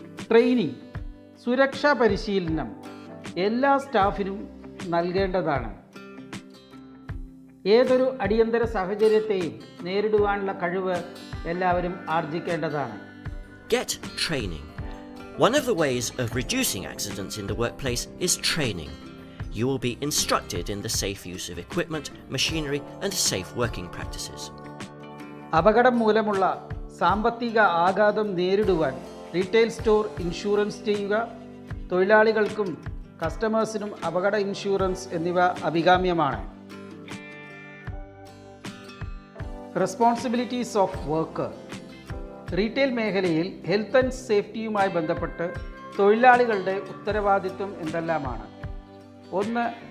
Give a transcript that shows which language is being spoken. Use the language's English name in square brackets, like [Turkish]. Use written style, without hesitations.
[Malayalam] Training, സുരക്ഷാ പരിശീലനം എല്ലാ സ്റ്റാഫിനും നൽകേണ്ടതാണ്. ഏതൊരു അടിയന്തര സാഹചര്യത്തെയും നേരിടുവാനുള്ള കഴിവ് എല്ലാവരും ആർജിക്കേണ്ടതാണ്. [English] Get training. One of the ways of reducing accidents in the workplace is training. You will be instructed in the safe use of equipment, machinery, and safe working practices. [Malayalam] അപകടം മൂലമുള്ള സാമ്പത്തിക ആഘാതം നേരിടുവാൻ റീറ്റെയിൽ സ്റ്റോർ ഇൻഷുറൻസ് ചെയ്യുക. തൊഴിലാളികൾക്കും കസ്റ്റമേഴ്സിനും അപകട insurance എന്നിവ അഭികാമ്യമാണ്. [English] Responsibilities of worker. [Malayalam] റീറ്റെയിൽ മേഖലയിൽ ഹെൽത്ത് ആൻഡ് സേഫ്റ്റിയുമായി ബന്ധപ്പെട്ട് തൊഴിലാളികളുടെ ഉത്തരവാദിത്വം എന്തെല്ലാമാണ്? 1.